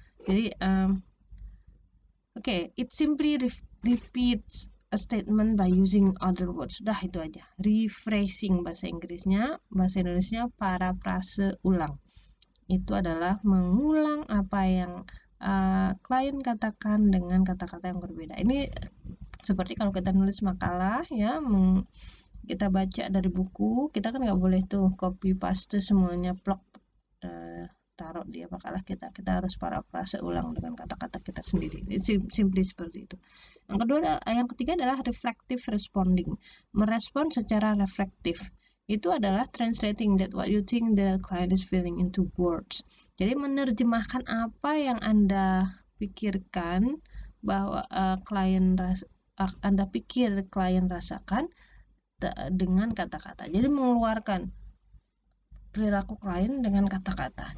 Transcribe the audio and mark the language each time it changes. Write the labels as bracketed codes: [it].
[en] Jadi it simply repeats a statement by using other words. [id] Sudah, itu aja. Rephrasing bahasa Inggrisnya, bahasa Indonesianya parafrase ulang. Itu adalah mengulang apa yang klien katakan dengan kata-kata yang berbeda. Ini seperti kalau kita nulis makalah, ya, kita baca dari buku, kita kan nggak boleh tuh copy paste semuanya plok taruh di makalah kita harus parafrase ulang dengan kata-kata kita sendiri. Simply seperti itu. Yang ketiga adalah reflective responding, merespon secara reflektif. Itu adalah [en] translating that what you think the client is feeling into words. [id] Jadi menerjemahkan apa yang Anda pikirkan bahwa Anda pikir klien rasakan dengan kata-kata. Jadi mengeluarkan perilaku klien dengan kata-kata.